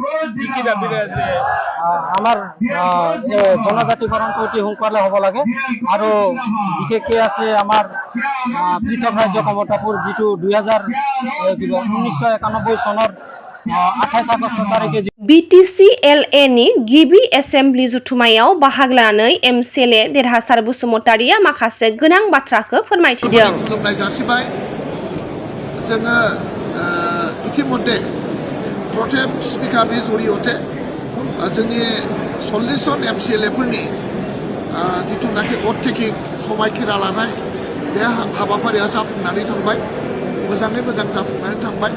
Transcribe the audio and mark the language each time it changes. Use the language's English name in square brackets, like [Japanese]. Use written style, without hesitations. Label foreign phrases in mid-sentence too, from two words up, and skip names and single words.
[Assamese] আমাৰ জনজাতিকৰণটো অতি সোনকালে হ'ব লাগে, আৰু বিশেষকৈ আছে আমাৰ পৃথক ৰাজ্য কমতাপুৰ, যিটো 1991 চনৰ 28 আগষ্ট তাৰিখে [Bodo] BTC LA नि गिबि एसेम्बलि जुथुमायाव बाहागो लानानै MCLA देरहासार बसुमतारिया माखासे गोनां बाथ्राखौ फोरमायथिदों। खुलुमनाय जासिबाय। जोङो इतिमध्ये प्रथम स्पिकारनि जरियते जोंनि 40 जन MCLA फोरनि जिथुनाखि भट टेकिं समायखिरा लानाय बे हाबाफारिया जाफुंनानै थांबाय, मोजाङै मोजां जाफुंनानै थांबाय।